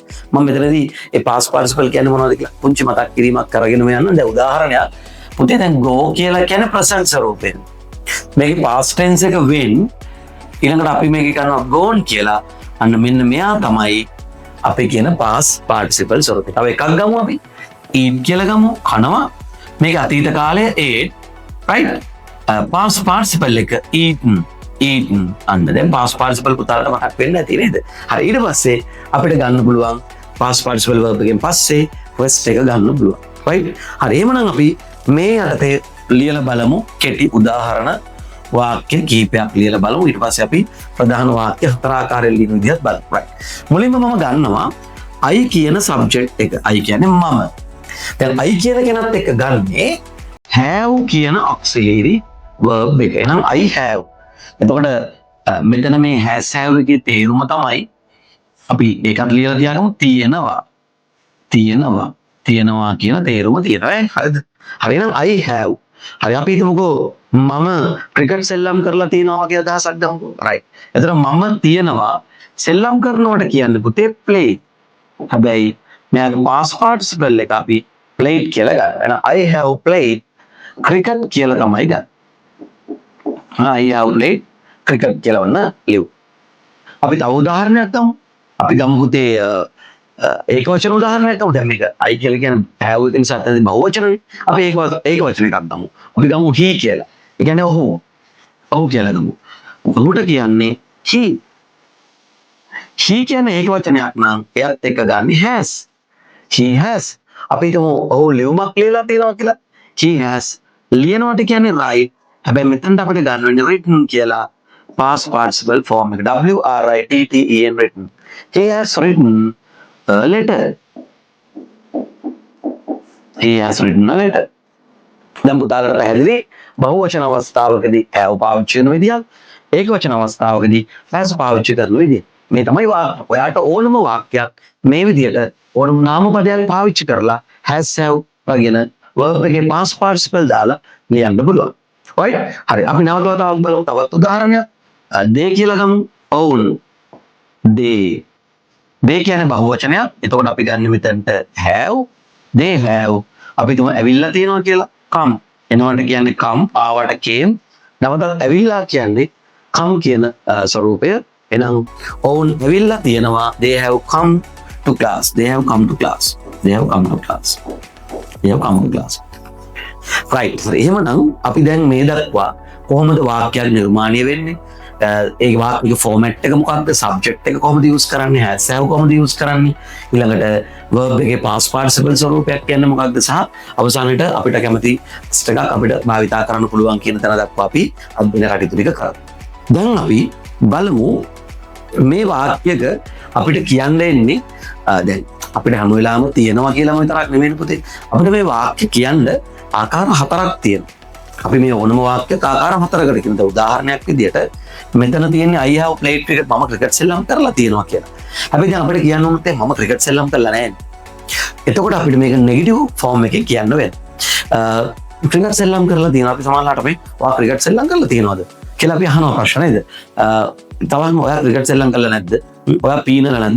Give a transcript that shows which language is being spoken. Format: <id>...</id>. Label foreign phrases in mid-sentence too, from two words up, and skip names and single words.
<si>මම මෙතනදී ඒ</si> <en>past participle</en> <si>කියන්නේ මොනවද කියලා පුංචි මතක් කිරීමක් කරගෙන යනවා. දැන් උදාහරණයක් පුතේ දැන් go කියලා කියන්නේ ප්‍රසන්ට් ස්වරූපයෙන්. මේකේ</si> <en>past tense</en> <si>එක when ඊළඟට අපි මේක කරනවා gone කියලා. අන්න මෙන්න මෙයා තමයි අපි කියන</si> <en>past participle</en> <si>ස්වරූපය. තව එකක් ගමු අපි. eat කියලා ගමු. කනවා. මේක අතීත කාලයේ</si> <en>ate right? past participle</en> <si>එක eaten අන්න දැන්</si> <en>past participle</en> <si>පුතාලට මතක් වෙන්නේ නැති නේද? හරි ඊට පස්සේ අපිට ගන්න පුළුවන්</si> <en>past participle verb</en> <si>එකෙන් පස්සේ first එක ගන්න පුළුවන්. right? හරි එහෙනම් අපි මේ අර්ථය ලියලා බලමු. කෙටි උදාහරණ වාක්‍ය කීපයක් ලියලා බලමු. ඊට පස්සේ අපි ප්‍රධාන වාක්‍ය හතර ආකාරයෙන් ලියන විදිහත් බලමු. right. මුලින්ම මම ගන්නවා I කියන subject එක. I කියන්නේ මම. දැන් I කියන කෙනත් එක්ක ගන්නේ have කියන</si> <en>auxiliary verb</en> <si>එක. එහෙනම්</si> <en>I have.</en> <si>එතකොට මෙතන මේ</si> <en>has have</en> <si>එකේ තේරුම තමයි අපි ඒකත් ලියලා තියාගමු තියෙනවා කියන තේරුම තියෙනවා. හරිද? හරි එහෙනම්</si> <en>I have.</en> <si>හරි අපි හිතමුකෝ මම ක්‍රිකට් සෙල්ලම් කරලා තියෙනවා වගේ අදහසක් ගමුකෝ. right. එතන මම තියෙනවා සෙල්ලම් කරනවට කියන්නේ පුතේ play. හැබැයි මෙයාගේ</si> <en>past participle</en> <si>එක අපි played කියලා ගන්නවා.</si> <en>එහෙනම් I have played cricket</en> <si>කියලා තමයි ගන්න.</si> <en>I have played cricket</en> <si>කියලා වන්න ලියු. අපි තව උදාහරණයක් ගමු. අපි ගමු පුතේ ඒක වචන උදාහරණයක් ගමු. දැන් මේක I කියලා කියන්නේ have එකෙන් සත්‍යදී බහුවචනනේ. අපි ඒක වචන එකක් ගමු. අපි ගමු he කියලා. ඒ කියන්නේ ඔහු කියලා ගමු. ඔහුට කියන්නේ he කියන්නේ ඒක වචනයක් නම් එයත් එක්ක ගන්න has.</si> <en>he has.</en> <si>අපි හිතමු ඔහු ලියුමක් ලියලා තියෙනවා කියලා.</si> <en>he has.</en> <si>ලියනවට කියන්නේ write. හැබැයි මෙතනට අපිට ගන්න වෙන්නේ written කියලා</si> <en>past participle form</en> <si>එක.</si> <en>written written. he has written a letter. he has written a letter.</en> <si>දැන් පුතාලට පැහැදිලි බහුවචන අවස්ථාවකදී have පාවිච්චි කරන විදිහත් ඒක වචන අවස්ථාවකදී has පාවිච්චි කරන විදිහ. මේ තමයි ඔයාට ඕනම වාක්‍යයක් මේ විදිහට ඕනම නාමපදයක් පාවිච්චි කරලා</si> <en>has have</en> <si>වගේන verb එකේ</si> <en>past participle</en> <si>දාලා ලියන්න පුළුවන්. right? හරි අපි නැවතවත් බලමු තවත් උදාහරණයක්. they කියලා ගමු. ඔවුන් they කියන්නේ බහුවචනයක්. එතකොට අපි ගන්න මෙතනට</si> <en>have they have.</en> <si>අපි තුම ඇවිල්ලා තියෙනවා කියලා come. එනවට කියන්නේ come ආවට came. නැවතත් ඇවිල්ලා කියන්නේ come කියන ස්වරූපය. එහෙනම් ඔවුන් ඇවිල්ලා තියෙනවා.</si> <en>they have come to class.</en> <si>right. එහෙමනම් අපි දැන් මේ දක්වා කොහොමද වාක්‍යයක් නිර්මාණය වෙන්නේ? ඒ වාක්‍යයේ ෆෝමැට් එක මොකක්ද? සබ්ජෙක්ට් එක කොහොමද යූස් කරන්නේ?</si> <en>has have</en> <si>කොහොමද යූස් කරන්නේ? ඊළඟට verb එකේ</si> <en>past participle</en> <si>ස්වරූපයක් කියන්නේ මොකක්ද? සහ අවසානයේට අපිට කැමති ටෙක්ස්ට් එකක් අපිට භාවිතා කරන්න පුළුවන් කියන තැන දක්වා අපි අදින කටයුතු ටික කරමු. දැන් අපි බලමු මේ වාක්‍යයක අපිට කියන්න එන්නේ දැන් අපිට හැම වෙලාවෙම තියෙනවා කියලාම විතරක් නෙමෙයි පුතේ. අපිට මේ වාක්‍ය කියන්න ආකාර හතරක් තියෙනවා. අපි මේ ඕනම වාක්‍යයක ආකාර හතරකට කියනවා. උදාහරණයක් විදිහට මෙතන තියෙන්නේ</si> <en>I have played cricket.</en> <si>මම ක්‍රිකට් සෙල්ලම් කරලා තියෙනවා කියලා. හැබැයි දැන් අපිට කියන්න ඕනේ මම ක්‍රිකට් සෙල්ලම් කරලා නැහැ. එතකොට අපිට මේක</si> <en>negative form</en> <si>එකේ කියන්න වෙනවා. ක්‍රිකට් සෙල්ලම් කරලා තියෙනවා. අපි සමහරවිට අපි වා ක්‍රිකට් සෙල්ලම් කරලා තියෙනවද කියලා අපි අහනවා ප්‍රශ්න නේද? තවම ඔයා ක්‍රිකට් සෙල්ලම් කරලා නැද්ද? ඔයා පීනලා නැද්ද?</si>